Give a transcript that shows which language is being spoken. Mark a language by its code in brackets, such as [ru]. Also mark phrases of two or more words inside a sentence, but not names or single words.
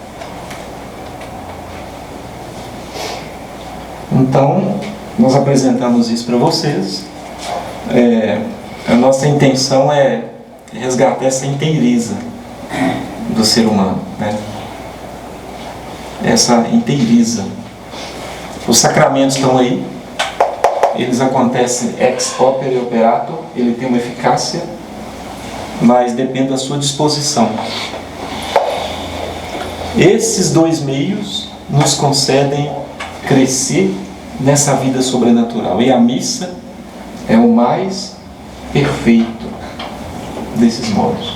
[pt] Então, nós apresentamos isso para vocês. A nossa intenção é resgatar essa inteireza do ser humano, né? Essa inteireza. Os sacramentos estão aí, eles acontecem [la] ex opere operato, [pt] ele tem uma eficácia, mas depende da sua disposição. Esses dois meios nos concedem crescer nessa vida sobrenatural, e a missa é o mais perfeito desses modos.